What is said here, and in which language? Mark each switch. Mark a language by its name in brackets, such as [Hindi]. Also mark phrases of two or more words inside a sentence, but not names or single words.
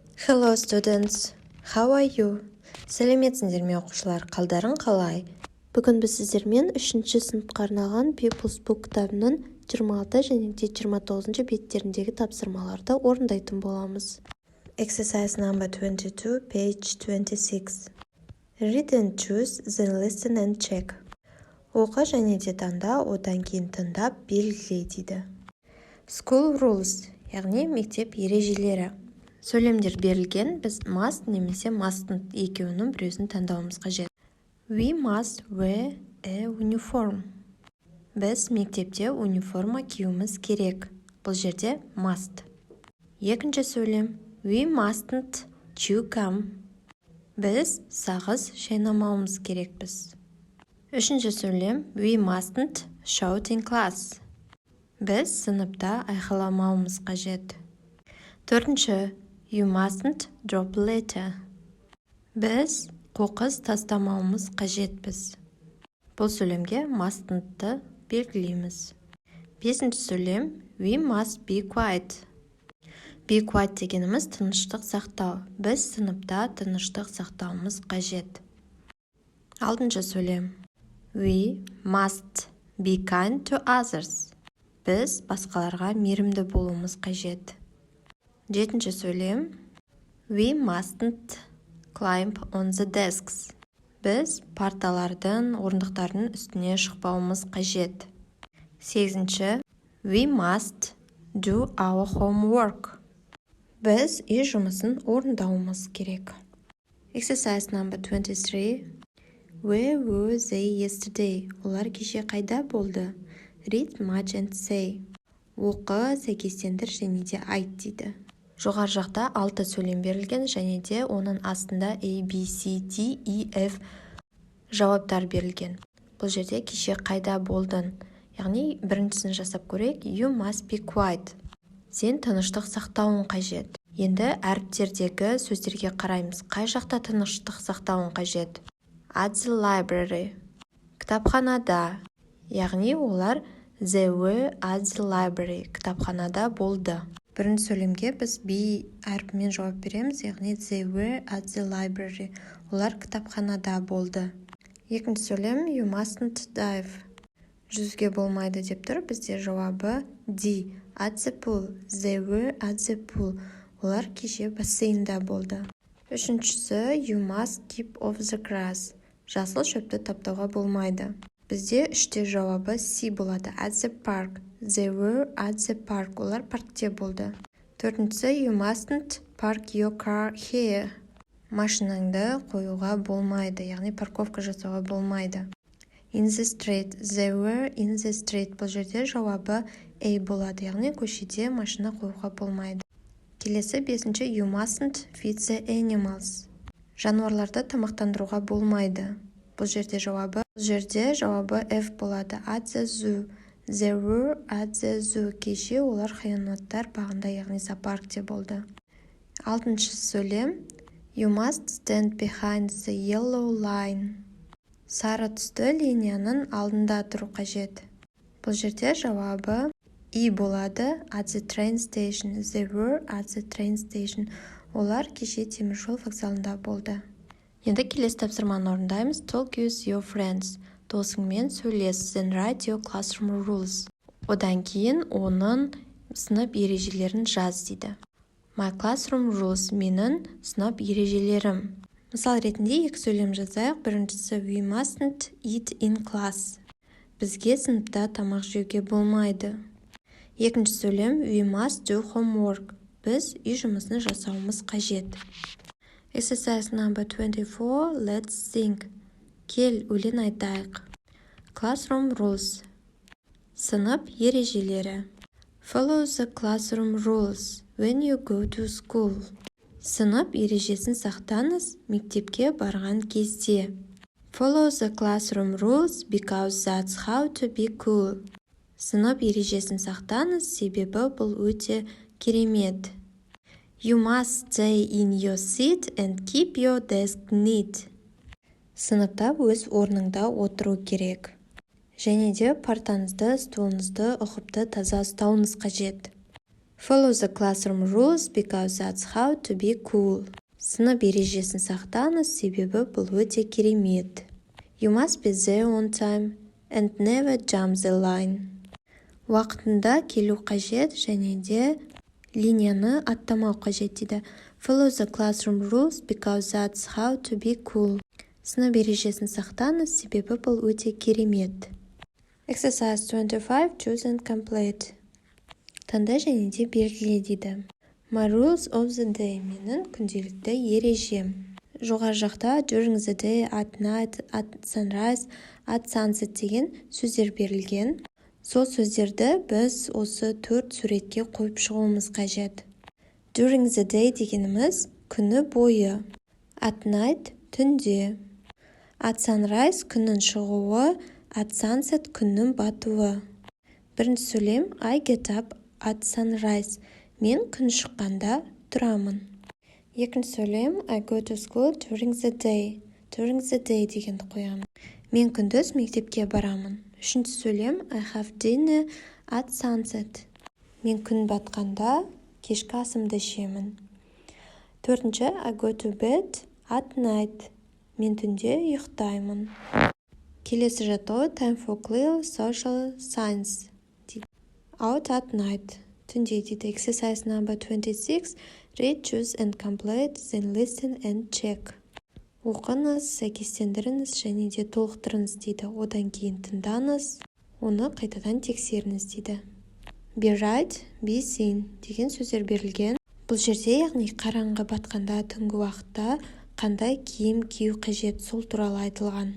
[English] Hello students, how are you? [Kazakh] Сәлеметсіңдер ме оқушылар, қалдарың қалай? Бүгін біз сіздермен 3-ші сыныпқа арналған People's Book кітабының 26 және 29 беттеріндегі тапсырмаларды орындайтын боламыз. [English] Exercise number 22, page 26. Read and choose, then listen and check. [Kazakh] Оқы және де таңда, одан кейін тыңдап белгіле дейді. [English] School rules, [Kazakh] яғни мектеп ережелері. Сөйлемдер берілген, біз must немесе mustn't екеуінің біреуін таңдауымыз қажет. [English] We must wear a uniform. [Kazakh] Біз мектепте униформа киюіміз керек. Бұл жерде must. Екінші сөйлем. [English] We mustn't chew gum. [Kazakh] Біз сағыз шайнамауымыз керекпіз. Үшінші сөйлем. [English] We mustn't shout in class. [Kazakh] Біз сыныпта айқайламауымыз қажет. Төртінші. [English] You mustn't drop a letter. [Kazakh] Біз қоқыс тастамауымыз қажетпіз. Бұл сөйлемге mustn't-ты белгілейміз. Бесінші сөйлем. [English] We must be quiet. Be quiet [Kazakh] дегеніміз тыныштық сақтау. Біз сыныпта тыныштық сақтауымыз қажет. Алтыншы сөйлем. [English] We must be kind to others. [Kazakh] Біз басқаларға мейірімді болуымыз қажет. Жетінші сөйлем. [English] We mustn't climb on the desks. [Kazakh] Біз парталардың, орындықтардың үстіне шықпауымыз қажет. Сегізінші. [English] We must do our homework. [Kazakh] Біз үй жұмысын орындауымыз керек. [English] Exercise number 23. Where were they yesterday? [Kazakh] Олар кеше қайда болды? [English] Read much and say. [Kazakh] Оқы, сәйкестендір және де айт дейді. Жоғар жақта 6 сөйлем берілген және де оның астында A, B, C, D, E, F жауаптар берілген. Бұл жерде кеше қайда болдың? Яғни біріншісін жасап көрейік. [English] You must be quiet. [Kazakh] Сен тыныштық сақтауың қажет. Енді әріптердегі сөздерге қараймыз. Қай жақта тыныштық сақтауың қажет? [English] At the library. [Kazakh] Кітапханада. Яғни олар [English] they were at the library. [Kazakh] Кітапханада болды. Бірінші сөйлемге біз be әрпімен жауап береміз, яғни [English] they were at the library. [Kazakh] Олар кітапханада болды. Екінші сөйлем [English] you mustn't dive. [Kazakh] Жүзуге болмайды деп тұр, бізде жауабы D. [English] At the pool. They were at the pool. [Kazakh] Олар кеше бассейнда болды. [English] Үшіншісі you must keep off the grass. [Kazakh] Жасыл шөпті таптауға болмайды. Бізде үште жауабы C болады. [English] At the park. They were at the park. [Kazakh] Олар паркте болды. [English] Төртіншісі you mustn't park your car here. [Kazakh] Машинаңды қоюға болмайды, яғни парковка жасауға болмайды. [English] In the street. They were in the street. [Kazakh] Бұл жерде жауабы A болады, яғни көшеде машина қоюға болмайды. Келесі бесінші [English] you mustn't feed the animals. [Kazakh] Жануарларды тамақтандыруға болмайды. Бұл жерде жауабы F болады. [English] At the zoo. They were at the zoo. [Kazakh] Кеше олар хайуанаттар бағында, яғни зоопаркте болды. Алтыншы сөйлем. [English] You must stand behind the yellow line. [Kazakh] Сары түсті линияның алдында тұру қажет. Бұл жерде жауабы E болады. [English] At the train station. They were at the train station. [Kazakh] Олар кеше теміржол вокзалында болды. Енді келесі тапсырманы орындаймыз. [English] Talk with your friends. [Kazakh] Досыңмен сөйлес. [English] Then write your classroom rules. [Kazakh] Одан кейін оның сынып ережелерін жаз дейді. [English] My classroom rules. [Kazakh] Менің сынып ережелерім. Мысал ретінде екі сөйлем жазайық. [English] Біріншісі we mustn't eat in class. [Kazakh] Бізге сыныпта тамақ жеуге болмайды. Екінші сөйлем [English] we must do homework. [Kazakh] Біз үй жұмысын жасауымыз қажет. [English] Exercise number 24. Let's think. [Kazakh] Кел, өлең айтайық. [English] Classroom rules. [Kazakh] Сынып ережелері. [English] Follow the classroom rules when you go to school. [Kazakh] Сынып ережесін сақтаңыз мектепке барған кезде. [English] Follow the classroom rules because that's how to be cool. [Kazakh] Сынып ережесін сақтаңыз, себебі бұл өте керемет. [English] You must stay in your seat and keep your desk neat. [Kazakh] Сыныпта өз орныңда отыру керек. Және де партаңызды, столыңызды ұқыпты таза ұстауыңыз қажет. [English] Follow the classroom rules because that's how to be cool. [Kazakh] Сынып ережесін сақтаңыз, себебі бұл өте керемет. [English] You must be there on time and never jump the line. [Kazakh] Уақытында келу қажет және де линияны аттамау қажет дейді. [English] Follow the classroom rules because that's how to be cool. [Kazakh] Сынып ережесін сақтаңыз, себебі бұл өте керемет. [English] Exercise 25, choose and complete. [Kazakh] Таңда және де белгіле дейді. [English] My rules of the day. [Kazakh] Менің күнделікті ережем. Жоғары жақта [English] during the day, at night, at sunrise, at sunset [Kazakh] деген сөздер берілген. Сол сөздерді біз осы 4 суретке қойып шығуымыз қажет. [English] During the day [Kazakh] дегеніміз күні бойы. [English] At night түнде. At sunrise [Kazakh] күннің шығуы, [English] at sunset [Kazakh] күннің батуы. Бірінші сөйлем [English] I get up at sunrise. [Kazakh] Мен күн шыққанда тұрамын. Екінші сөйлем [English] I go to school during the day. During the day [Kazakh] дегенді қоямын. Мен күндіз мектепке барамын. Үшінші сөйлем [English] I have dinner at sunset. [Kazakh] Мен күн батқанда кешкі асымды ішемін. [English] Төртінші I go to bed at night. [Kazakh] Мен түнде ұйықтаймын. Келесі жаттығу [English] time for clear social science. Out at night. [Kazakh] Түнде дейді. [English] Exercise number 26. Read, choose and complete, then listen and check. [Kazakh] Оқыңыз, сәйкестендіріңіз және де толықтырыңыз дейді. Одан кейін тыңдаңыз, оны қайтадан тексеріңіз дейді. [English] Be right, be seen [Kazakh] деген сөздер берілген. Бұл жерде яғни қараңғы батқанда түнгі уақытта қандай киім кию қажет сол туралы айтылған.